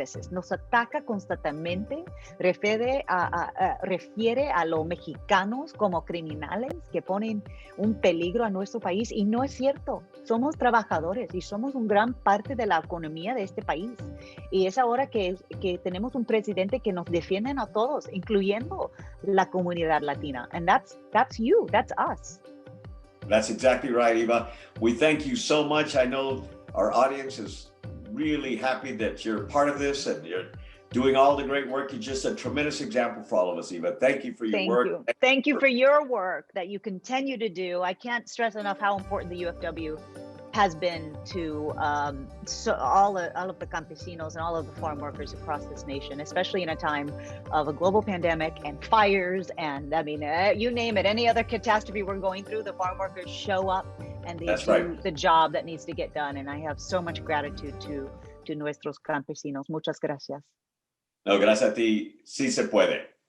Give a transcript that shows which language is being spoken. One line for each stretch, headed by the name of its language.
Spanish: Nos ataca constantemente, refiere a los mexicanos como criminales que ponen un peligro a nuestro país, y no es cierto. Somos trabajadores y somos un gran parte de la economía de este país. Y es ahora que tenemos un presidente que nos defiende a todos, incluyendo la comunidad latina.
English: And that's you, that's us. That's exactly right, Eva. We thank you so much. I know our audience is really happy that you're part of this and you're doing all the great work. You're just a tremendous example for all of us, Eva. Thank you for your work. Thank you for your work that you continue to do. I can't stress enough how important the UFW has been to all of the campesinos and all of the farm workers across this nation, especially in a time of a global pandemic and fires. And I mean, you name it, any other catastrophe we're going through, the farm workers show up and they do the job that needs to get done. And I have so much gratitude to
Spanish: nuestros campesinos. Muchas gracias. No, gracias a ti. Sí se puede.